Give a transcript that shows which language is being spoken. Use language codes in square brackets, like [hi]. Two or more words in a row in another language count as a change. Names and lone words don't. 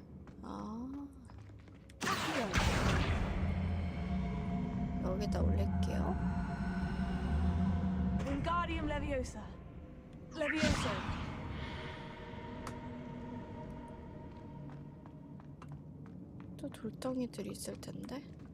[ko] 여기다 올릴게요. Wingardium Leviosa. Levioso. 또 돌덩이들이 있을 텐데.